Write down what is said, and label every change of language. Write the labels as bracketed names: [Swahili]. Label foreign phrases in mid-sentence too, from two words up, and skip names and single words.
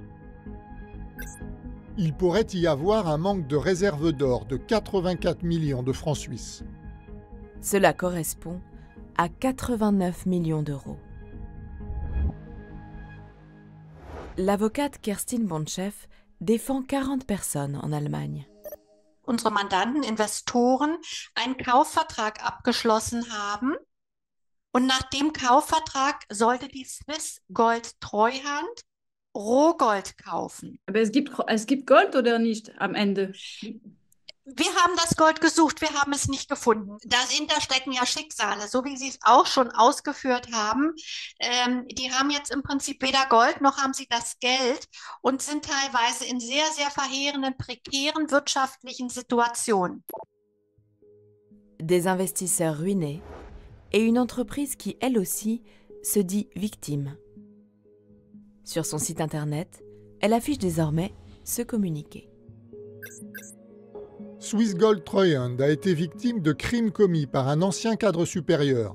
[French] Il pourrait y avoir un manque de réserve d'or de 84 millions de francs suisses. Cela correspond à 89 millions d'euros. L'avocate Kerstin Bonchef défend 40 personnes en Allemagne. [German] Unsere Mandanten, Investoren, einen Kaufvertrag abgeschlossen haben. Und nach dem Kaufvertrag sollte die Swiss Gold Treuhand Rohgold kaufen. Aber es gibt Gold oder nicht am Ende? Wir haben das Gold gesucht, wir haben es nicht gefunden. Dahinter stecken ja Schicksale, so wie Sie es auch schon ausgeführt haben. Die haben jetzt im Prinzip weder Gold, noch haben sie das Geld und sind teilweise in sehr, sehr verheerenden, prekären wirtschaftlichen Situationen. [French] Des investisseurs ruinés et une entreprise qui, elle aussi, se dit victime. Sur son site internet, elle affiche désormais ce communiqué. Swiss Gold Treuhand a été victime de crimes commis par un ancien cadre supérieur.